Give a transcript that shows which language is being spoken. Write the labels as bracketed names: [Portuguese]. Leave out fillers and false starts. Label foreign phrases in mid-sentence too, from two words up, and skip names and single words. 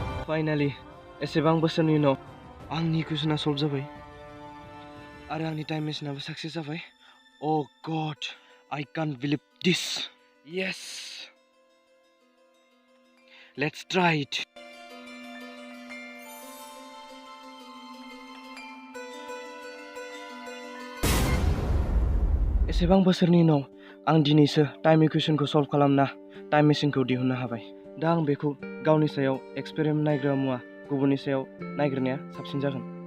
[Bodo] फाइनालि एसेबां बोसोरनि उनाव आंनि कुइसना सल्भ जाबाय आरो आंनि टाइम मेसिनाबो साक्सेस जाबाय। [English] Oh God, I can't believe this. Yes, let's try it. [Bodo] एसेबां बोसोरनि उनाव आं दिनैसो टाइम इकुवेशनखौ सल्भ खालामना टाइम मेसिनखौ दिहुननो हाबाय। दा आं बेखौ गावनि सायाव एक्सपेरिमेन्ट नायग्रा मुवा गुबुननि सायाव नायग्रोनाया साबसिन जागोन।